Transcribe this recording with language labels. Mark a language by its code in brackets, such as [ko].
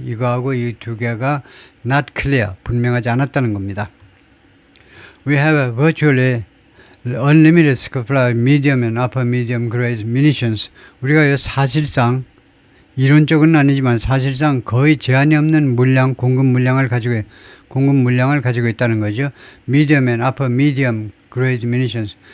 [ko] 이거하고 이 두 개가 [en] not clear [ko] 분명하지 않았다는 겁니다. [en] We have virtually unlimited supply medium and upper medium grade munitions. [ko] 우리가 사실상 이론적은 아니지만 사실상 거의 제한이 없는 물량, 공급 물량을 가지고 있다는 거죠. [en] medium and upper medium grade munitions.